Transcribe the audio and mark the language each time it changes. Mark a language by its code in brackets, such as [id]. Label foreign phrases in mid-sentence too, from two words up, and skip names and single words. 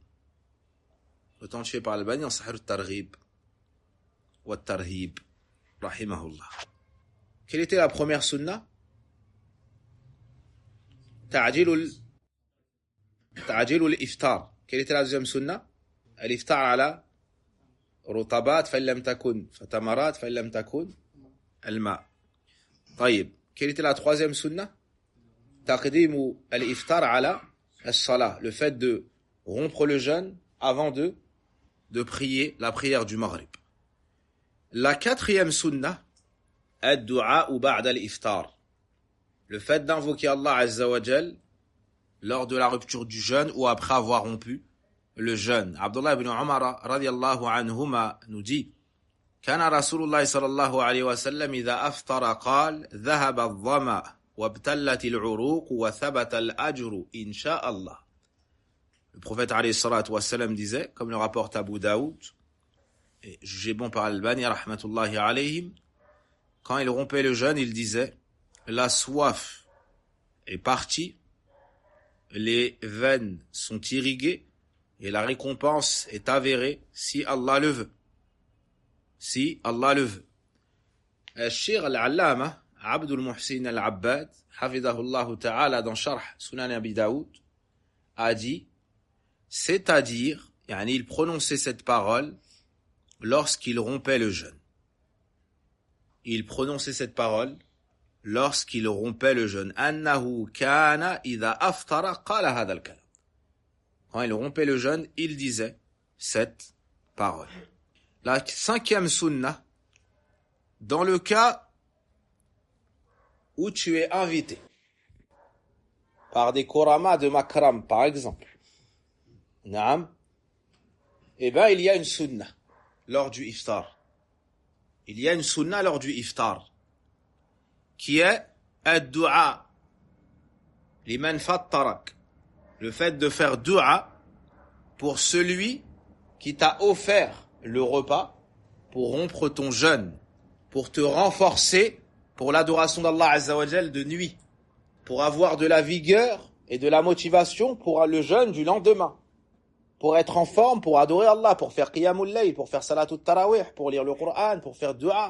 [fr] Authentifié par Al-Albani en Sahih al-Targhib ou al-Tarhib, rahimahullah. Quelle était la première sunna? [ar] تعجيل الإفطار. [fr] Quelle était la deuxième sunna? [ar] الإفطار على رطبات فإن لم تكن فتمرات فإن لم تكن فالماء. طيب. [fr] Quelle était la troisième sunna? [ar] تقديم الإفطار على الصلاة. [fr] Le fait de rompre le jeûne avant de prier la prière du maghrib. La quatrième sunna, [ar] الدعاء بعد الإفطار. [fr] Le fait d'invoquer Allah [ar] عز وجل [fr] lors de la rupture du jeûne ou après avoir rompu le jeûne. Abdullah ibn Umar [ar] رضي الله عنهما [fr] nous dit: [ar] كان رسول الله صلى الله عليه وسلم إذا أفطر قال ذهب الظمأ وابتلت العروق وثبت الأجر إن شاء الله. [fr] Le prophète [ar] عليه الصلاة والسلام [fr] disait, comme le rapporte Abu Daoud, et jugé bon par Al-Albani [ar] رحمة الله عليهم, [fr] quand il rompait le jeûne, il disait: la soif est partie, les veines sont irriguées et la récompense est avérée si Allah le veut. Si Allah le veut. Al-Shir al-Allama Abdul Muhsin al-Abbad, [ar] حفظه الله تعالى, [fr] dans Sharh Sunan Abi Daoud, a dit, c'est-à-dire, il prononçait cette parole lorsqu'il rompait le jeûne. Il prononçait cette parole lorsqu'il rompait le jeûne. [ar] أنه كان إذا أفطر قال هذا الكلام. [fr] Quand il rompait le jeûne, il disait cette parole. La cinquième sunna, dans le cas où tu es invité par des korama de makram, par exemple, Naam, il y a une sunna lors du iftar. Il y a une sunna lors du iftar qui est [ar] الدعاء لمن فطرك. [fr] Le fait de faire du'a pour celui qui t'a offert le repas pour rompre ton jeûne, pour te renforcer pour l'adoration d'Allah [ar] عز وجل [fr] de nuit, pour avoir de la vigueur et de la motivation pour le jeûne du lendemain, pour être en forme, pour adorer Allah, pour faire [ar] قيام الليل, [fr] pour faire [ar] صلاة التراويح, [fr] pour lire le Coran, pour faire dua.